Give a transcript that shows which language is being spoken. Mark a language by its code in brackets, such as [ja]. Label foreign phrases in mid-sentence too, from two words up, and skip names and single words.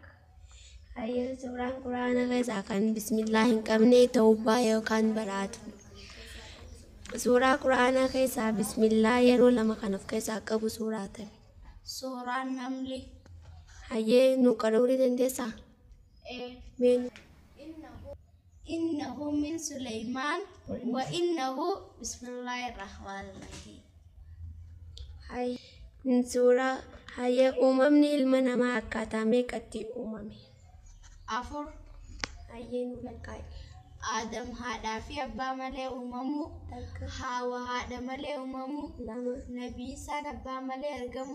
[om] Suuraan quraana keessaa kan bismillaa hin qabne tawbaa yookaan baraatu. Suuraa quraana keessaa bismillah yeroo lama kan of keessaa qabu suuraa ta'e. Suuraan namli. Hayyee nu qaruurii dandeessaa? [ar] إنه من سليمان وإنه بسم الله الرحمن الرحيم. [om] Suuraa hayyee uumamni ilma namaa akkaataa meeqatti uumame? Afur. Hayyee nu lakkaa'e. Adam haadhaa fi abbaa malee uumamu. Hawa haadha malee uumamu. Nabi Isaan abbaa malee argamu.